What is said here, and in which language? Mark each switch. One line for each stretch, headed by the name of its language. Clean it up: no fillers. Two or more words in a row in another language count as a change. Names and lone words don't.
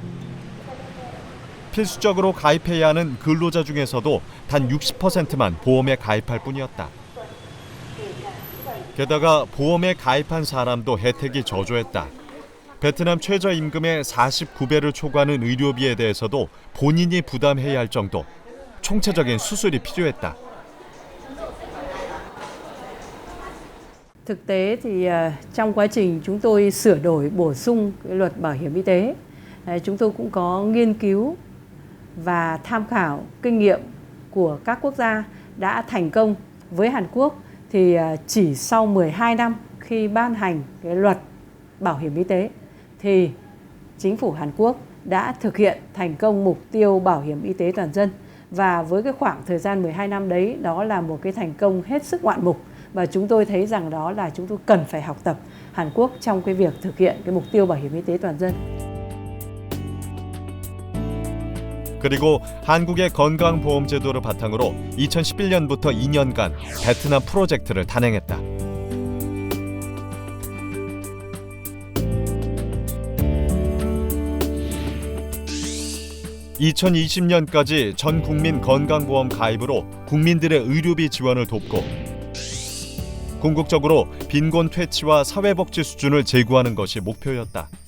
Korean: 필수적으로 가입해야 하는 근로자 중에서도 단 60%만 보험에 가입할 뿐이었다. 게다가 보험에 가입한 사람도 혜택이 저조했다. 베트남 최저임금의 49배를 초과하는 의료비에 대해서도 본인이 부담해야 할 정도, 총체적인 수술이 필요했다.
Vietnamese: Thực tế thì trong quá trình chúng tôi sửa đổi bổ sung cái luật bảo hiểm y tế, chúng tôi cũng có nghiên cứu và tham khảo kinh nghiệm của các quốc gia đã thành công. Với Hàn Quốc thì chỉ sau 12 năm khi ban hành cái luật bảo hiểm y tế thì chính phủ Hàn Quốc đã thực hiện thành công mục tiêu bảo hiểm y tế toàn dân. Và với cái khoảng thời gian 12 năm đấy, đó là một cái thành công hết sức ngoạn mục. Và chúng tôi thấy rằng đó là chúng tôi cần phải học tập Hàn Quốc trong cái việc thực hiện cái mục tiêu bảo hiểm y tế toàn dân.
Korean: 그리고 한국의 건강보험제도를 바탕으로 2011년부터 2년간 베트남 프로젝트를 단행했다. (2020년까지) 전 국민 건강보험 가입으로 국민들의 의료비 지원을 돕고 궁극적으로 빈곤 퇴치와 사회복지 수준을 제고하는 것이 목표였다.